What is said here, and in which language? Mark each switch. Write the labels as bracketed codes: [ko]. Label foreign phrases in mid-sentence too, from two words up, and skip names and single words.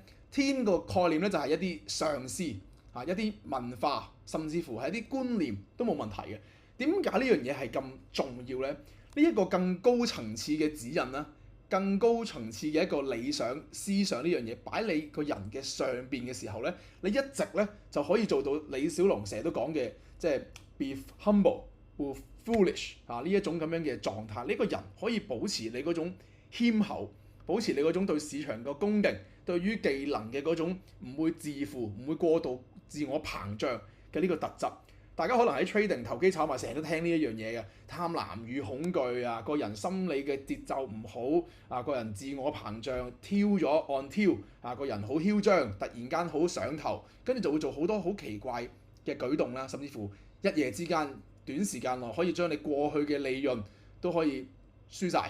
[yue] 天個概念咧就係一啲上師啊，一啲文化，甚至乎係一啲觀念都冇問題嘅。點解呢樣嘢係咁重要咧？呢一個更高層次嘅指引啦，更高層次嘅一個理想思想呢樣嘢擺你個人嘅上邊嘅時候咧，你一直咧就可以做到李小龍成日都講嘅，即係 [en] be humble with foolish [yue] 啊，呢一種咁樣嘅狀態，呢個人可以保持你嗰種謙厚，保持你嗰種對市場嘅恭敬，對於技能嘅嗰種唔會自負、唔會過度自我膨脹嘅呢個特質。大家可能喺 trading 投機炒賣成日都聽呢一樣嘢嘅，貪婪與恐懼啊，個人心理嘅節奏唔好啊，個人自我膨脹，挑咗按挑啊，個人好囂張，突然間好上頭，跟住就會做好多好奇怪嘅舉動啦，甚至乎一夜之間短時間內可以將你過去嘅利潤都可以輸晒。